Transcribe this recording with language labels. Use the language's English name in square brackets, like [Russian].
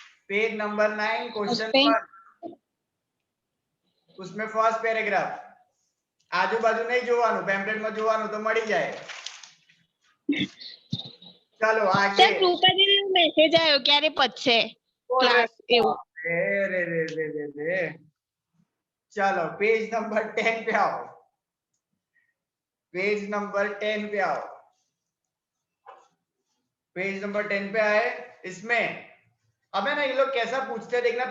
[Hindi] Page number 9 question 1 उसमें first paragraph. [Gujarati] આજુબાજુ નહીં જોવાનું, પેમ્પલેટમાં જોવાનું તો મળી જાય। ચાલો આગે। સર કૃપા દીદી મેસેજ આવ્યો ક્યારે પતશે ક્લાસ એવું? રે ચાલો [Hindi] पेज नंबर 10 पे आओ। पेज नंबर 10 पे आओ। पेज नंबर 10 पे आए। इसमें अब है ना ये लोग कैसा पूछते हैं देखना।